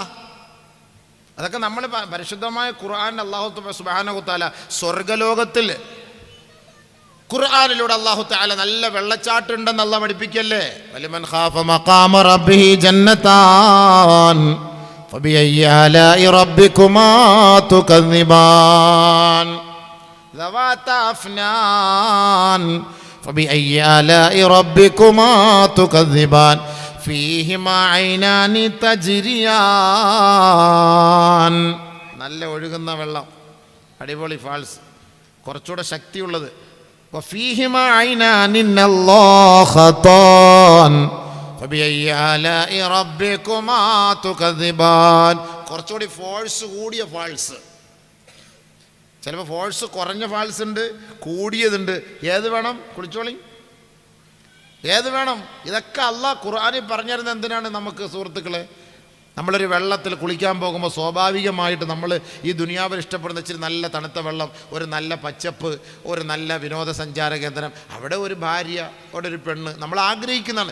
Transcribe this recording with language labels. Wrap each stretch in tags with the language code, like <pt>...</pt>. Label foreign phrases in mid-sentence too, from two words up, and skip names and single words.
<ml>അതൊക്കെ നമ്മൾ പരിശുദ്ധമായ ഖുർആൻ</ml> <ar>الله سبحانه تعالى</ar> <ml>സ്വർഗ്ഗലോകത്തിൽ ഖുർആനിലൂടെ</ml> <ar>الله تعالى</ar> <ml>നല്ല വെള്ളച്ചാട്ടം ഉണ്ടെന്ന് അല്ലാഹ് പഠിപ്പിക്കല്ലേ.</ml> <ar>ولمن خاف مقام ربه جنتان. فبأي آلاء ربكما تكذبان ذواتا أفنان فبأي آلاء ربكما تكذبان فيهما عينان تجريان.</ar> <ml>നല്ല ഒഴുകുന്ന വെള്ളം, അടിപൊളി ഫാൾസ്, കുറച്ചുകൂടെ ശക്തിയുള്ളത്.</ml> <ar>وفيهما عينان نضاختان فبأي آلاء ربكما تكذبان.</ar> <ml>കുറച്ചുകൂടി ഫോഴ്സ് കൂടിയ ഫാൾസ്. ചിലപ്പോൾ ഫോഴ്സ് കുറഞ്ഞ ഫാൾസ് ഉണ്ട്, കൂടിയതുണ്ട്. ഏത് വേണം? കുളിച്ചോളി, ഏത് വേണം? ഇതൊക്കെ അള്ളാഹ് ഖുർആനിൽ പറഞ്ഞിരുന്നത് എന്തിനാണ് നമുക്ക് സുഹൃത്തുക്കളെ? നമ്മളൊരു വെള്ളത്തിൽ കുളിക്കാൻ പോകുമ്പോൾ സ്വാഭാവികമായിട്ട് നമ്മൾ ഈ ദുനിയാവിൽ ഇഷ്ടപ്പെടുന്ന ഇച്ചിരി നല്ല തണുത്ത വെള്ളം, ഒരു നല്ല പച്ചപ്പ്, ഒരു നല്ല വിനോദസഞ്ചാര കേന്ദ്രം, അവിടെ ഒരു ഭാര്യ, അവിടെ ഒരു പെണ്ണ്, നമ്മൾ ആഗ്രഹിക്കുന്നതാണ്.</ml>